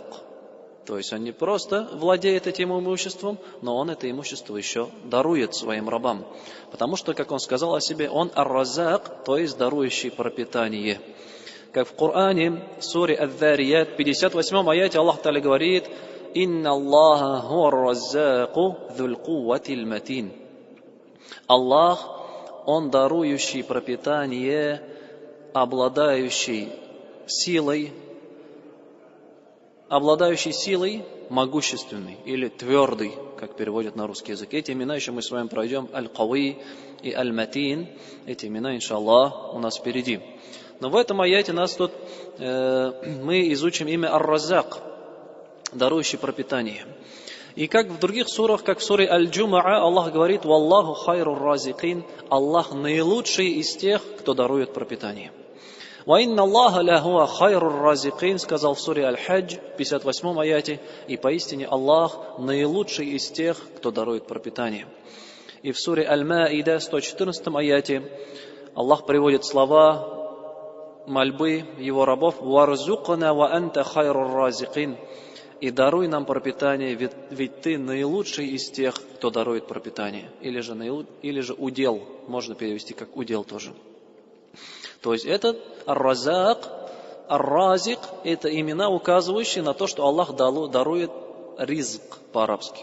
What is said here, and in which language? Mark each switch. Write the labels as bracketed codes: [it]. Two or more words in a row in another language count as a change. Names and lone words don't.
[ru] То есть Он не просто владеет этим имуществом, но Он это имущество еще дарует своим рабам. Потому что, как Он сказал о себе, Он Ар-Раззак, то есть дарующий пропитание. Как в Коране, в суре Ад-Дарият, 58 аяте Аллах Та'аля говорит: [ar] «إن الله هو الرزاق ذو القوة المتين». [ru] Аллах, Он дарующий пропитание, обладающий силой, могущественный или твердый, как переводят на русский язык. Эти имена еще мы с вами пройдем. Аль-Кауи и Аль-Матин. Эти имена, иншаллах, у нас впереди. Но в этом аяте мы изучим имя Ар-Раззак, дарующий пропитание. И как в других сурах, как в суре Аль-Джумаа, Аллах говорит: [ar] «والله خير الرازقين». [ru] Аллах наилучший из тех, кто дарует пропитание. [ar] «وإن الله لهو خير الرازقين», [ru] сказал в суре Аль-Хадж, 58 аяте, и поистине Аллах наилучший из тех, кто дарует пропитание. И в суре Аль-Маида, 114 аяте, Аллах приводит слова мольбы Его рабов: [ar] «وارزقنا وأنت خير الرازقين». [ru] И даруй нам пропитание, ведь Ты наилучший из тех, кто дарует пропитание. Или же удел, можно перевести как удел тоже. То есть этот Ар-Раззак, Ар-Разик – это имена, указывающие на то, что Аллах дарует ризк по-арабски.